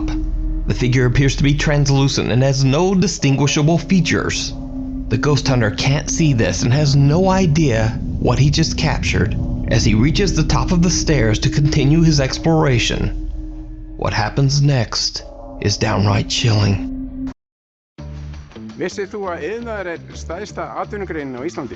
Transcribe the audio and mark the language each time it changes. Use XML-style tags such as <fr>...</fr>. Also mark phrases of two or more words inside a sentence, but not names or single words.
<en>The figure appears to be translucent and has no distinguishable features. The ghost hunter can't see this and has no idea what he just captured as he reaches the top of the stairs to continue his exploration. What happens next is downright chilling.</en> <is>Vissir þú að iðnaður stærsta atvinnugreinin á Íslandi?</is>